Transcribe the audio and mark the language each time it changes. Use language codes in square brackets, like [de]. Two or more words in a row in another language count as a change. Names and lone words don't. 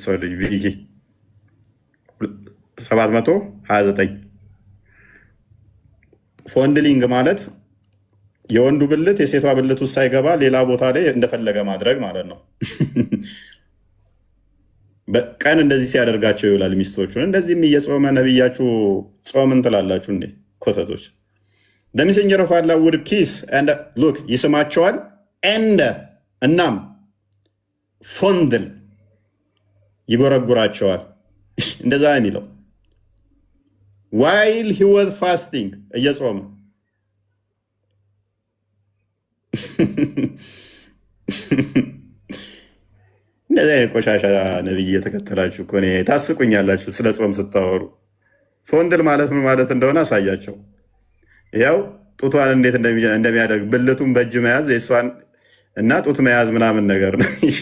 [am] 729 ፎንድሊንግ ማለት የወንዱ ብልት የሴቷ ብልት ውስጥ ሳይገባ ሌላ ቦታ ላይ እንደፈለገ ማድረግ ማለት ነው። በቀን እንደዚህ ሲያደርጋቸው ይውላል ሚስቶቹን። እንደዚህም እየጾመ ነብያችሁ ጾምን ትላላችሁ እንዴ ኮተቶች? [en] the messenger of Allah would kiss and look [am] ይስማቸዋል and እናም ፎንድል ይጎረጉራቸዋል። እንደዛ የሚለው [en] while he was fasting [am] እየጾመ እንደዚህ አይነት ቆሻሻ ነብይ እየተከተላችሁ እኮ ታስቁኛላችሁ። ስለ ጾም ስታወሩ ፎንድል ማለት ምን ማለት እንደሆነ አሳያቸው። ያው ጡቷን እንዴት እንደሚያደርግ ብልቱን በእጅ መያዝ የእሷን እና ጡት መያዝ ምናምን ነገር ነው።